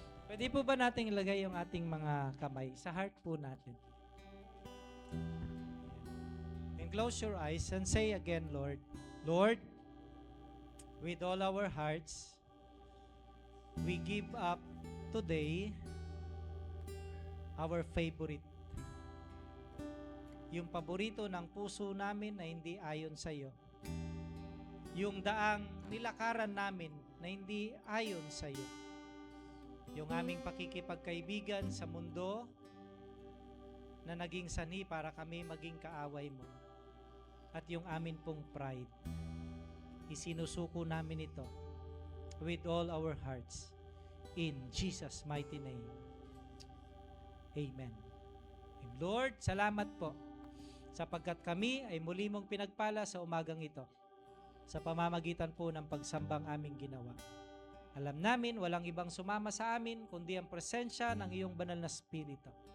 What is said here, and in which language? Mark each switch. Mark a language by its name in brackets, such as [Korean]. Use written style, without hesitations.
[Filipino] Pwede po ba nating ilagay yung ating mga kamay sa heart po natin? [English] And close your eyes and say again, Lord, Lord, with all our hearts, we give up today our favorite. [Filipino] Yung paborito ng puso namin na hindi ayon sa iyo. Yung daang nilakaran namin na hindi ayon sa iyo. Yung aming pakikipagkaibigan sa mundo na naging sanhi para kami maging kaaway mo. At yung amin pong pride. Isinusuko namin ito [English] with all our hearts. In Jesus' mighty name. Amen. And Lord, [Filipino] salamat po sapagkat kami ay muli mong pinagpala sa umagang ito sa pamamagitan po ng pagsambang aming ginawa. Alam namin walang ibang sumama sa amin kundi ang presensya ng iyong banal na Espiritu.